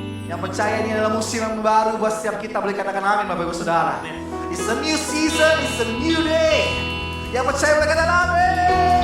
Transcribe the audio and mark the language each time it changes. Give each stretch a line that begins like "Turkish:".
Indonesian: Yang percaya ini adalah musim yang baru buat setiap kita. Boleh katakan amin Bapak Ibu Saudara.
English: It's a new season, it's a new day.
Indonesian: Yang percaya boleh katakan amin.